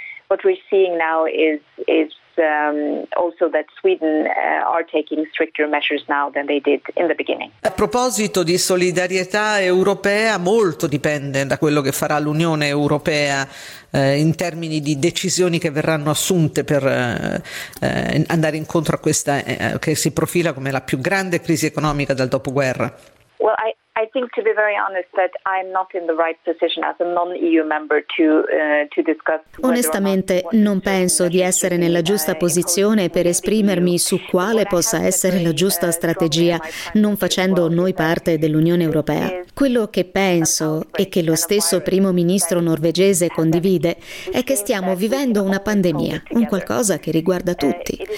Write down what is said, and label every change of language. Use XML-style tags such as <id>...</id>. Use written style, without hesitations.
<en>What we're seeing now is also that Sweden are taking stricter measures now than they did in the beginning.</en> <it>A proposito di solidarietà europea, molto dipende da quello che farà l'Unione Europea in termini di decisioni che verranno assunte per andare incontro a questa che si profila come la più grande crisi economica dal dopoguerra.</it> <en>Well, I think, to be very honest, that I'm not in the right position as a non-EU member to discuss.</en> <it>Onestamente, non penso di essere nella giusta posizione per esprimermi su quale possa essere la giusta strategia, non facendo noi parte dell'Unione Europea. Quello che penso e che lo stesso primo ministro norvegese condivide è che stiamo vivendo una pandemia, un qualcosa che riguarda tutti.</it>